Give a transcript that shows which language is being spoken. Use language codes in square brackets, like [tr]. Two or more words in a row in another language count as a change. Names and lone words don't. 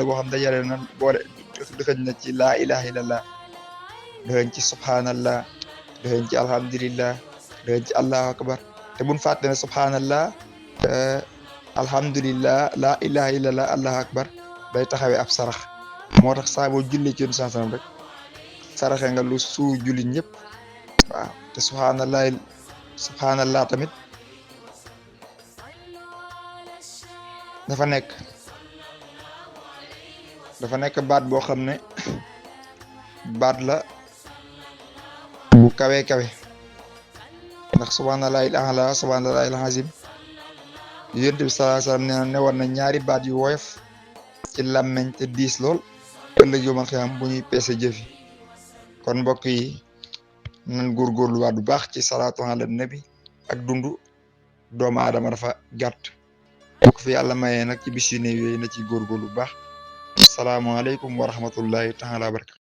[wo] goo xam dajale na boole dëxëñ na ci [ar] لا إله إلا الله [wo] dëxëñ ci subhanallah dëxëñ ci alhamdulillah dëxëñ ci [ar] الله أكبر [wo] te buñ fàtte ne [ar] سبحان الله الحمد لله لا إله إلا الله الله أكبر [wo] day taxawee ab sarax moo tax saa boo jullee ci yoonu sansanam rek saraxe nga lu suu julli ñëpp waaw te subhanallah tamit dafa nekk baat boo xam ne baat la bu kawe ndax [ar] سبحان الله الأعلى سبحان الله العظيم [wo] yonent bi [ar] صلى الله عليه [wo] wasallam nee na newoon na ñaari baat yu woyof ci làmmeñ te diis lool ëllëg yomal xiyam bu ñuy peese jëfi kon mbokk yi nan góorgóorluwaat bu baax ci [ar] الصلاة على النبي [wo] ak dundu doomu aadama dafa gàtt bu ko fi yàlla mayee nag ci bis yu néew yooyu na ci góorgóorlu bu baax [ar] السلام عليكم ورحمة الله تعالى وبركاته